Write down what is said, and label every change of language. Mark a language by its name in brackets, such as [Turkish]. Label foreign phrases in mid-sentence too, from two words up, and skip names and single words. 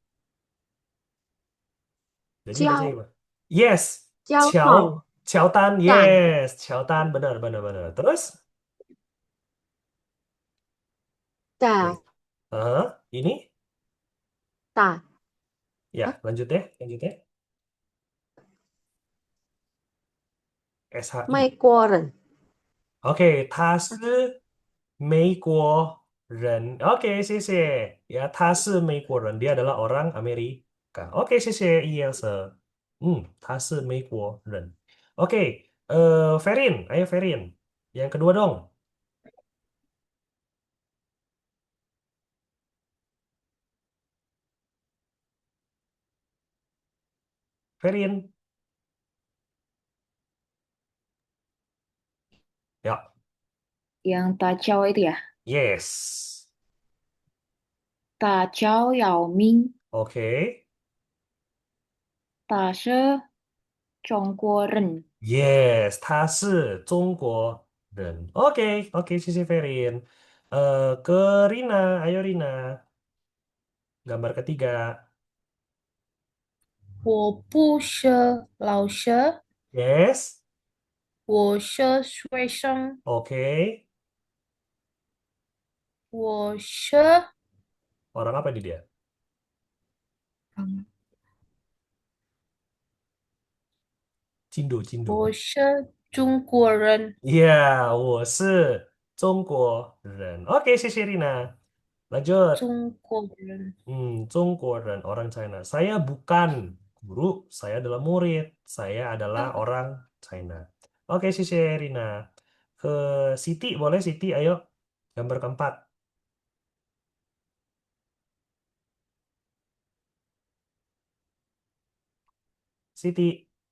[Indonesian] Jadi baca Jiao, apa? Yes. Jiao Qiao. Tong, Qiao Tan. Tan, Yes. Qiao Tan. Benar, benar, benar. Terus? Da, Ini? Da, Ya, Hah? lanjut ya. Lanjut ya. SHI. [Chinese] 美国人， Oke, 他是美国人. Oke, 谢谢. Ya, 他是美国人. [Indonesian] Dia adalah orang Amerika. Oke, [Chinese] 谢谢 Ilse. 他是美国人. [Indonesian] Oke, Ferin. Ayo Ferin. Yang kedua dong. Ferin. Ya, Yang Tachao itu ya. yes. [Chinese] 大乔姚明， [Indonesian] Oke. [Chinese] 他是中国人。 Yes, 他是中国人. [Indonesian] Oke, oke, 谢谢 Ferin. Ke Rina. Ayo Rina. Gambar ketiga. [Chinese] 我不是老师， [Indonesian] Yes. [Chinese] 我是学生， [Indonesian] Oke. [Chinese] 我是 [Indonesian] Orang apa di dia? Cindo, Cindo. [Chinese] 我是中国人， Iya, 我是中国人. [Indonesian] Oke, 谢谢 Rina. Lanjut. [Chinese] 中国人，中国人, [Indonesian] orang China. Saya bukan guru, saya adalah murid. Saya adalah orang China. Oke, 谢谢 Rina. Siti, boleh Siti, ayo. Gambar keempat. Siti.